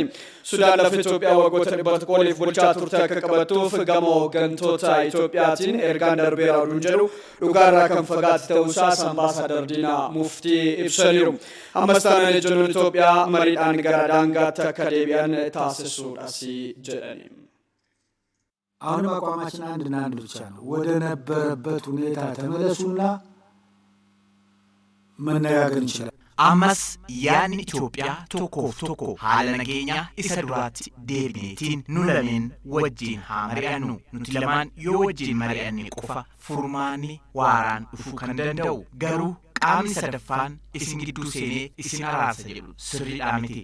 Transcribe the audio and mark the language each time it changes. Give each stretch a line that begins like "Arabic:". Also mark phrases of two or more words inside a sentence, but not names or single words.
Oromo: Sudaan lafa Itoophiyaa waggoota 100 bulchaa turte akka qabattuuf gama hooggantoota Itoophiyaatiin ergaan darbeera oduun jedhu dhugaarraa kan fagaate ta'uusaa ambaasaadar Diinaa Muftii ibsaniiru. Ammas taanaan ejjennoon Itoophiyaa mariidhaan gara daangaatti akka deebi'an taasisuudhaas jedhani.
Amharic: አሁንም አቋማችን አንድና አንድ ብቻ ነው። ወደ ነበረበት ሁኔታ ተመለሱና መነጋገር እንችላለን።
Oromo: Ammas yaadni Itoophiyaa tokkoof tokko haala nageenyaa isa duraatti deebineetiin nu lameen wajjin haa mari'annu. Nuti lamaan yoo wajjin mari'anne qofa furmaanni waaraan dhufuu kan danda'u. Garuu qaamni sadaffaan isin gidduu seenee isin araarsa jedhu sirriidhaa miti.